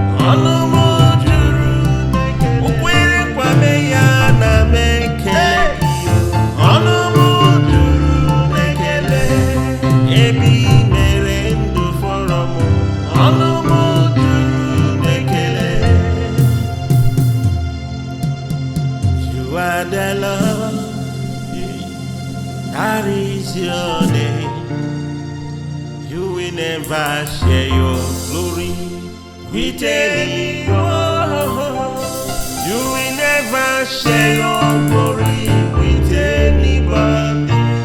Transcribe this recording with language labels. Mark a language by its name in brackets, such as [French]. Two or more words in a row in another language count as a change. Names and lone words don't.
[Igbo] Ọnụ m juru n'ekele. O kwere nkwa mee ya, ana m ekele gị. Ọnụ m juru n'ekele. Ebe i mere ndụ fọrọ m. Ọnụ m juru n'ekele. [English] You are the Lord. That is your name. You will never share your glory with anyone. You will never share your glory with anybody.